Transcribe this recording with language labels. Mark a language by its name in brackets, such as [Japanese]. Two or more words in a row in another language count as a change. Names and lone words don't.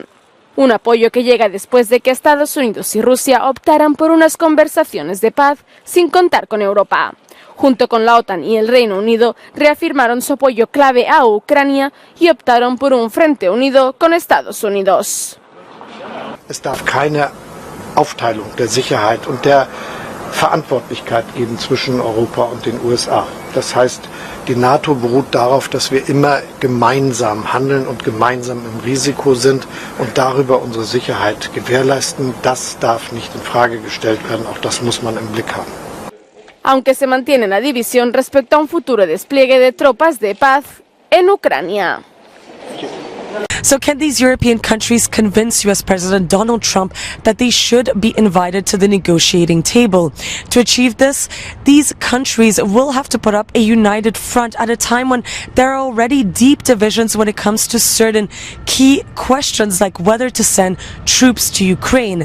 [Spanish] Un apoyo que llega después de que Estados Unidos y Rusia optaran por unas conversaciones de paz sin contar con Europa. Junto con la OTAN y el Reino Unido, reafirmaron su apoyo clave a Ucrania y optaron por un frente unido con Estados Unidos. [German] Es darf keine Aufteilung der Sicherheit und der Verantwortlichkeit geben zwischen Europa und den USA. Das heißt, die NATO beruht darauf, dass wir immer gemeinsam handeln und gemeinsam im Risiko sind und darüber unsere Sicherheit gewährleisten. Das darf nicht in Frage gestellt werden, auch das muss man im Blick haben. [Spanish] Aunque se mantiene la división respecto a un futuro despliegue de tropas de paz en Ucrania. [English] So can these European countries convince US President Donald Trump that they should be invited to the negotiating table? To achieve this, these countries will have to put up a united front at a time when there are already deep divisions when it comes to certain key questions like whether to send troops to Ukraine.